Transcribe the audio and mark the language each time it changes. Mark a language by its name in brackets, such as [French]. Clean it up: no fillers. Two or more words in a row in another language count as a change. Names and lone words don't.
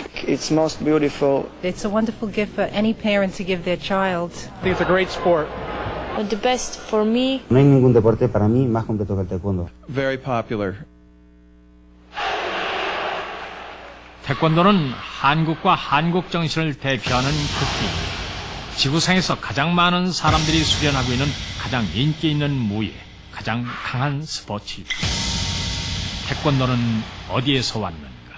[English] It's most beautiful. It's a wonderful gift for any parent to give their child. I think it's a great sport. The best for me. [Spanish] No hay ningún deporte para mí más completo que el taekwondo. [English] Very popular. [Korean] 태권도는 한국과 한국 정신을 대표하는 극기. 지구상에서 가장 많은 사람들이 수련하고 있는 가장 인기 있는 무예, 가장 강한 스포츠이다. 태권도는 어디에서 왔는가?